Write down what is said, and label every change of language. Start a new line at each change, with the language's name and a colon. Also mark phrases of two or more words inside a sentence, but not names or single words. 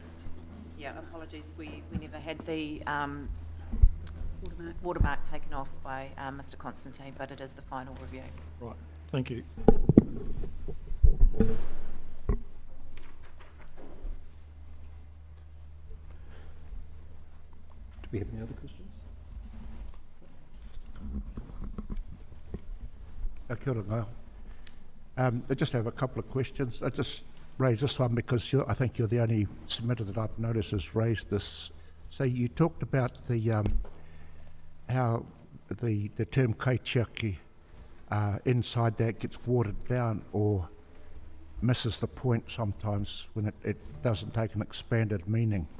English: Yeah, apologies, we never had the watermark taken off by Mr. Constantine, but it is the final review. Right, thank you. Do we have any other questions?
Māori: Kia ora ngā.
English: I just have a couple of questions. I just raised this one because I think you're the only submitter that I've noticed has raised this. So you talked about the how the term Kaitiaki inside that gets watered down or misses the point sometimes when it doesn't take an expanded meaning.